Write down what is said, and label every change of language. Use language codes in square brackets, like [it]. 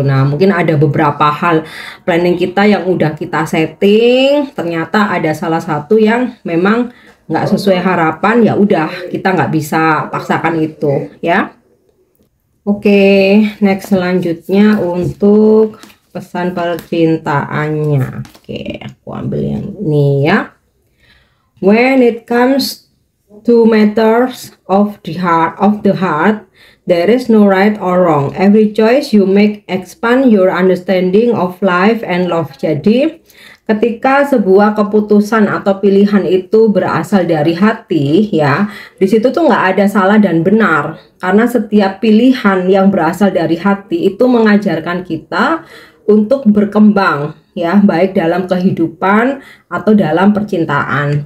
[id] Nah, mungkin ada beberapa hal planning kita yang udah kita setting, ternyata ada salah satu yang memang nggak sesuai harapan, ya udah kita nggak bisa paksakan itu ya. Oke, next selanjutnya untuk pesan percintaannya. Oke, aku ambil yang ini ya. [en] When it comes to matters of the heart, there is no right or wrong. Every choice you make expand your understanding of life and love. [id] Jadi ketika sebuah keputusan atau pilihan itu berasal dari hati ya, di situ tuh nggak ada salah dan benar, karena setiap pilihan yang berasal dari hati itu mengajarkan kita untuk berkembang ya, baik dalam kehidupan atau dalam percintaan.